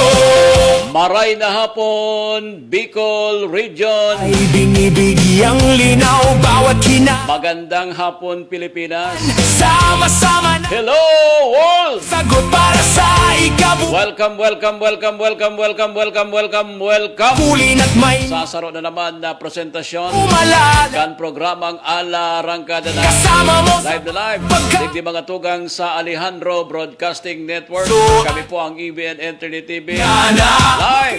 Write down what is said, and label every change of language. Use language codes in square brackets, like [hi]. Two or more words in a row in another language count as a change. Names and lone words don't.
[bik] Maray na hapon, Bicol Region. [tl] Ay binibigyang linaw bawat hina. Magandang hapon, Pilipinas. Sama-sama na [en] Hello, world! [tl] sagot para sa ikabu. Welcome. Kulin at may [bik] Sasaro na naman na presentasyon [tl] umalala. [bik] kan programang Ala Rangkada na [tl] Kasama mo live na live. [bik] Digdi mga tugang sa Alejandro Broadcasting Network. [tl] Kami po ang EBN Internet TV. Live!